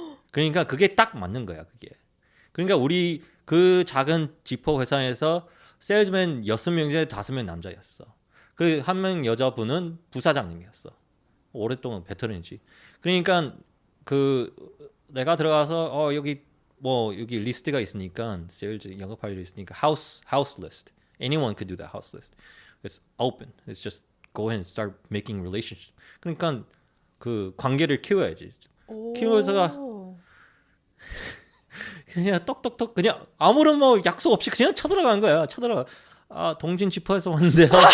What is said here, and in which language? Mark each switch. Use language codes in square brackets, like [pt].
[ko] 그러니까 그게 딱 맞는 거야, 그게. 그러니까 우리 그 작은 지퍼 회사에서 세일즈맨 6명 중에 5명 남자였어. 그 한 명 여자분은 부사장님이었어. 오랫동안 베테랑이지. 그러니까 그 내가 들어가서 여기 리스트가 있으니까 세일즈 영업할 일 있으니까 house list. [en] Anyone could do that house list. It's open. It's just go ahead and start making relationships. [ko] 그러니까 그 관계를 키워야지. 키워서가 그냥 떡떡떡 그냥 아무런 뭐 약속 없이 그냥 쳐들어간 거야. 동진 지퍼에서 왔는데요.